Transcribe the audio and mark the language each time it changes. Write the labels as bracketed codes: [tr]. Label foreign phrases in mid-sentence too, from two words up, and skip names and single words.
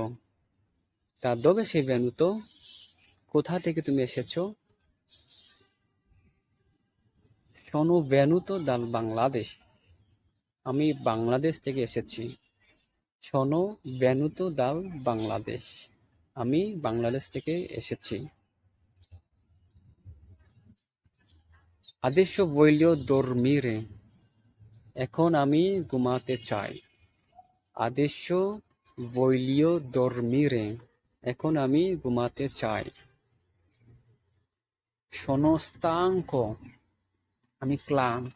[it] Da dove sei venuto, [bn] কোথা থেকে তুমি এসেছো? [it] Sono venuto dal Bangladesh, [bn] আমি বাংলাদেশ থেকে এসেছি। [it] Sono venuto dal Bangladesh, [bn] আমি বাংলাদেশ থেকে এসেছি। [it] Adesso voglio dormire, [bn] এখন আমি ঘুমাতে চাই। [it] Adesso voglio dormire, [bn] এখন আমি ঘুমাতে চাই। [it] Sono stanco, [bn] আমি ক্লান্ত।